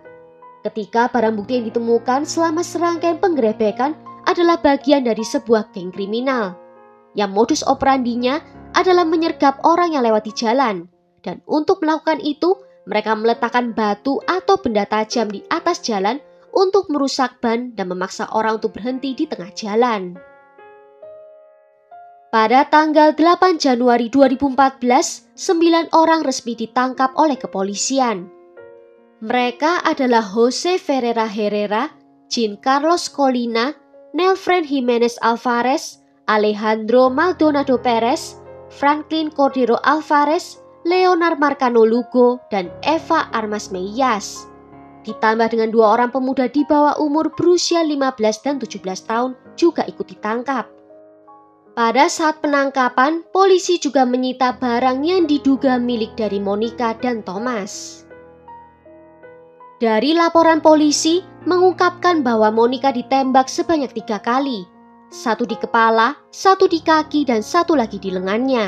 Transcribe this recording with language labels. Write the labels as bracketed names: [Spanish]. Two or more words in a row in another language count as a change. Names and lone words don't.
[Indonesian] Ketika barang bukti yang ditemukan selama serangkaian penggerebekan adalah bagian dari sebuah geng kriminal, yang modus operandinya adalah menyergap orang yang lewat di jalan, dan untuk melakukan itu, mereka meletakkan batu atau benda tajam di atas jalan untuk merusak ban dan memaksa orang untuk berhenti di tengah jalan. Pada tanggal 8 Januari 2014, 9 orang resmi ditangkap oleh kepolisian. Mereka adalah Jose Ferreira Herrera, Jean Carlos Colina, Nelfren Jimenez Alvarez, Alejandro Maldonado Perez, Franklin Cordero Alvarez, Leonard Marcano Lugo, dan Eva Armas Meillas. Ditambah dengan 2 orang pemuda di bawah umur berusia 15 dan 17 tahun juga ikut ditangkap. Pada saat penangkapan, polisi juga menyita barang yang diduga milik dari Monica dan Thomas. Dari laporan polisi mengungkapkan bahwa Monica ditembak sebanyak 3 kali, 1 di kepala, 1 di kaki, dan 1 lagi di lengannya.